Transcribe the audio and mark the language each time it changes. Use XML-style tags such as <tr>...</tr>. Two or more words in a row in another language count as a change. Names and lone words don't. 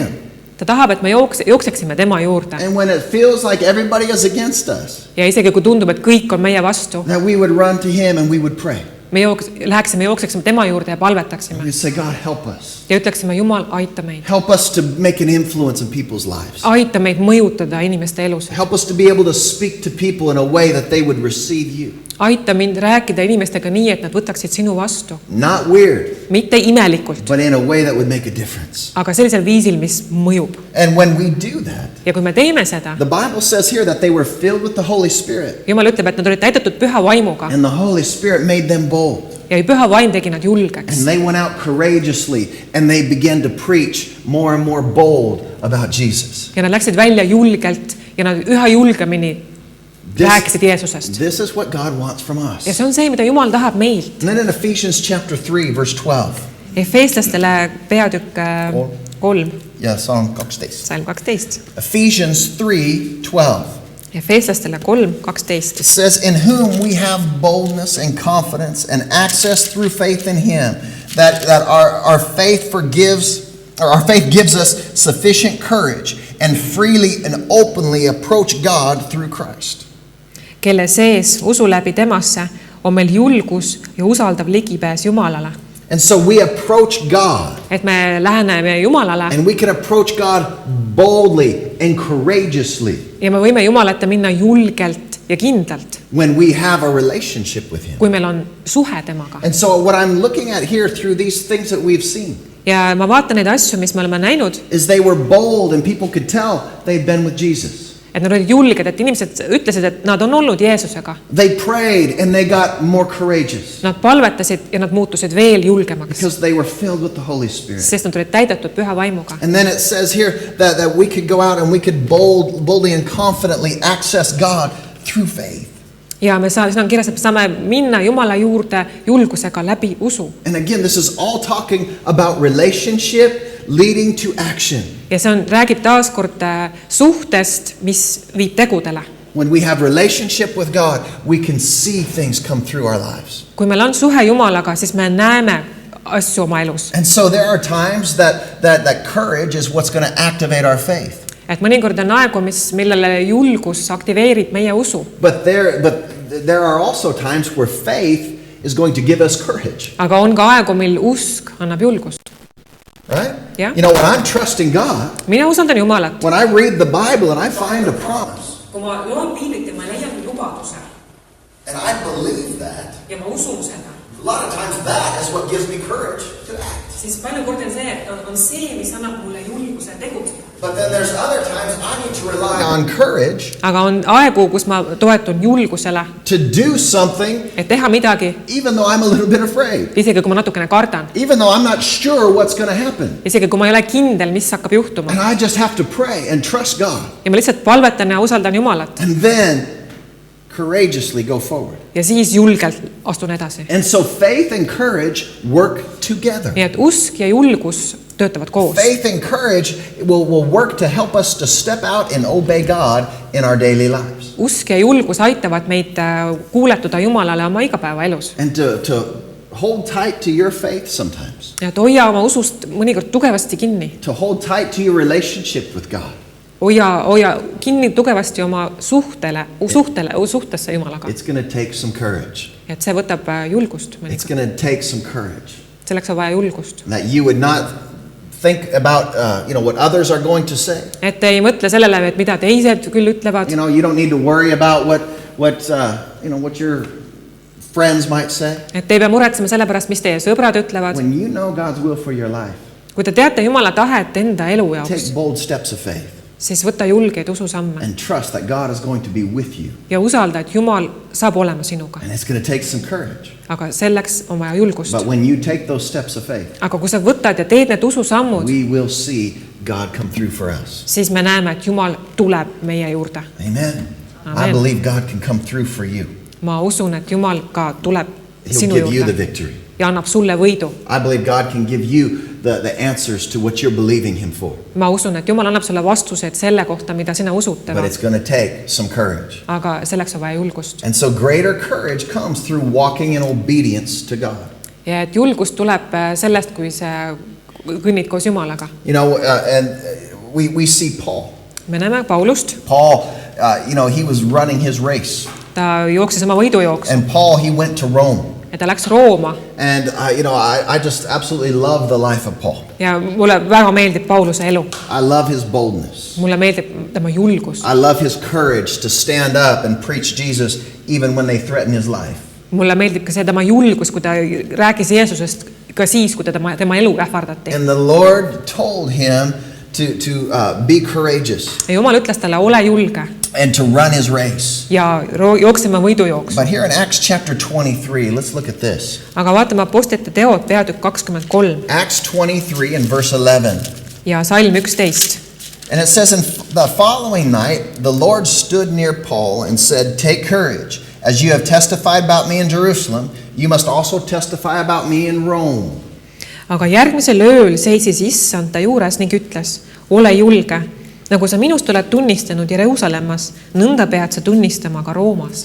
<et>Ta tahab, et me jookseksime tema juurde.</et> <en>And when it feels like everybody is against us,</en> <et>Ja isegi kui tundub, et kõik on meie vastu,</et> <en>that we would run to Him and we would pray.</en> <et>me jookseksime tema juurde ja palvetaksime.</et> <en>We say, God, help us.</en> <et>Ja ütleksime, Jumal, aita meid.</et> <en>Help us to make an influence in people's lives.</en> <et>Aita meid mõjutada inimeste elus.</et> <en>Help us to be able to speak to people in a way that they would receive you.</en> <et>Aita mind rääkida inimestega nii, et nad võtaksid sinu vastu.</et> <en>Not weird,</en> <et>Mitte imelikult,</et> <en>but in a way that would make a difference.</en> <et>aga sellisel viisil, mis mõjub.</et> <en>And when we do that,</en> <et>Ja kui me teeme seda,</et> <en>the Bible says here that they were filled with the Holy Spirit.</en> <et>Jumal ütleb, et nad olid täidetud püha vaimuga.</et> <en>And the Holy Spirit made them bold.</en> <et>Ja püha vaim tegi nad julgeks.</et> <en>And they went out courageously and they began to preach more and more bold about Jesus.</en> <et>Ja nad läksid välja julgelt ja nad üha julgemini rääkisid Jeesusest.</et> <en>This is what God wants from us.</en> <et>Ja see on see, mida Jumal tahab meilt.</et> <en>And then in Ephesians chapter 3, verse 12.</en> <et>Efeeslastele peatükk 3,</et> <en>Yeah, Psalm 12.</en> <et>Salm 12.</et> <en>Ephesians 3:12.</en> <et>Efeeslastele 3:12.</et> <en>It says, in whom we have boldness and confidence and access through faith in Him, that our faith gives us sufficient courage and freely and openly approach God through Christ.</en> <et>Kelle sees usu läbi temasse on meil julgus ja usaldav ligipääs Jumalale.</et> <en>And so we approach God.</en> <et>Et me läheneme Jumalale</et> <en>And we can approach God boldly and courageously.</en> <et>ja me võime Jumalate minna julgelt ja kindlalt,</et> <en>when we have a relationship with him.</en> <et>kui meil on suhe temaga.</et> <en>And so what I'm looking at here through these things that we've seen</en> <et>Ja ma vaatan neid asju, mis me oleme näinud,</et> <en>is they were bold and people could tell they'd been with Jesus.</en> <et>et nad olid julged, et inimesed ütlesid, et nad on olnud Jeesusega.</et> <en>They prayed and they got more courageous</en> <et>Nad palvetasid ja nad muutusid veel julgemaks,</et> <en>because they were filled with the Holy Spirit.</en> <et>sest nad olid täidetud püha vaimuga.</et> <en>And then it says here that we could go out and we could boldly and confidently access God through faith.</en> <et>Ja siin on kirjas, et me saame minna Jumala juurde julgusega läbi usu.</et> <en>And again, this is all talking about relationship leading to action.</en> <et>Ja see räägib taaskord suhtest, mis viib tegudele.</et> <en>When we have relationship with God, we can see things come through our lives.</en> <et>Kui meil on suhe Jumalaga, siis me näeme asju oma elus.</et> <en>And so there are times that courage is what's going to activate our faith.</en> <et>Et mõnikord on aegu, millele julgus aktiveerib meie usu.</et> <en>But there are also times where faith is going to give us courage.</en> <et>Aga on ka aegu, mil usk annab julgust.</et> <en>Right? Yeah. You know, when I'm trusting God,</en> <et>Mina usaldan Jumalat.</et> <en>when I read the Bible and I find a promise,</en> <et>Kui ma loen piiblit ja ma leian lubaduse</et> <en>and I believe that,</en> <et>ja ma usun seda,</et> <en>a lot of times that is what gives me courage to act.</en> <et>siis palju kordi on see, mis annab mulle julguse tegutseda.</et> <en>But then there's other times I need to rely on courage</en> <et>Aga on aegu, kus ma toetun julgusele,</et> <en>to do something</en> <et>et teha midagi,</et> <en>even though I'm a little bit afraid.</en> <et>isegi kui ma natukene kardan,</et> <en>Even though I'm not sure what's going to happen.</en> <et>isegi kui ma ei ole kindel, mis hakkab juhtuma.</et> <en>And I just have to pray and trust God.</en> <et>Ja ma lihtsalt palvetan ja usaldan Jumalat</et> <en>And then courageously go forward.</en> <et>ja siis julgelt astun edasi.</et> <en>And so faith and courage work together.</en> <et>Nii et usk ja julgus töötavad koos.</et> <en>Faith and courage will work to help us to step out and obey God in our daily lives.</en> <et>Usk ja julgus aitavad meid kuuletuda Jumalale oma igapäevaelus.</et> <en>And to hold tight to your faith sometimes.</en> <et>Ja et hoia oma usust mõnikord tugevasti kinni.</et> <en>To hold tight to your relationship with God.</en> <et>Hoia kinni tugevasti oma suhtesse Jumalaga.</et> <en>It's going to take some courage.</en> <et>Et see võtab julgust</et> <en>It's</en> <et>mõnikord.</et> <en>going to take some courage.</en> <et>Selleks on vaja julgust.</et> <en>That you would not think about what others are going to say.</en> <et>Et ei mõtle sellele, et mida teised küll ütlevad.</et> <en>You don't need to worry about what your friends might say.</en> <et>Et ei pea muretsema selle pärast, mis teie sõbrad ütlevad.</et> <en>When you know God's will for your life,</en> <et>Kui te teate Jumala tahet enda elu jaoks,</et> <en>take bold steps of faith</en> <et>siis võta julgeid ususamme</et> <en>and trust that God is going to be with you.</en> <et>ja usalda, et Jumal saab olema sinuga.</et> <en>And it's going to take some courage.</en> <et>Aga selleks on vaja julgust.</et> <en>But when you take those steps of faith,</en> <et>Aga kui sa võtad ja teed need ususammud,</et> <en>we will see God come through for us.</en> <et>siis me näeme, et Jumal tuleb meie juurde.</et> <en>Amen.</en> <et>Amen.</et> <en>I believe God can come through for you.</en> <et>Ma usun, et Jumal ka tuleb</et> <en>He'll</en> <et>sinu</et> <en>give you the</en> <et>juurde</et> <en>victory.</en> <et>ja annab sulle võidu.</et> <en>I believe God can give you the answers to what you're believing Him for.</en> <et>Ma usun, et Jumal annab sulle vastused selle kohta, mida sina usud</et> <en>But</en> <et>tema.</et> <en>it's going to take some courage.</en> <et>Aga selleks on vaja julgust.</et> <en>And so greater courage comes through walking in obedience to God.</en> <et>Ja et julgust tuleb sellest, kui sa kõnnid koos Jumalaga.</et> <en>We see Paul.</en> <et>Me näeme Paulust.</et> <en>Paul, he was running his race.</en> <et>Ta jooksis oma võidujooksu</et> <en>And Paul, he went to Rome.</en> <et>ja ta läks Rooma.</et> <en>And, I just absolutely love the life of Paul.</en> <et>Ja mulle väga meeldib Pauluse elu.</et> <en>I love his boldness.</en> <et>Mulle meeldib tema julgus.</et> <en>I love his courage to stand up and preach Jesus even when they threaten his life.</en> <et>Mulle meeldib ka see tema julgus, kui ta rääkis Jeesusest ka siis, kui tema elu ähvardati.</et> <en>And the Lord told him to be courageous</en> <et>Ja Jumal ütles talle, ole julge</et> <en>and to run his race.</en> <et>ja jooksema võidujooksu.</et> <en>But here in Acts chapter 23, let's look at this.</en> <et>Aga vaatame Apostlite teod peatükk 23</et> <en>Acts 23 and verse 11.</en> <et>ja salm 11.</et> <en>And it says, in the following night, the Lord stood near Paul and said, "Take courage. As you have testified about me in Jerusalem, you must also testify about me in Rome."</en> <et>Aga järgmisel ööl seisis issand ta juures ning ütles, ole julge, nagu sa minust oled tunnistanud Jeruusalemmas, nõnda pead sa tunnistama ka Roomas.</et>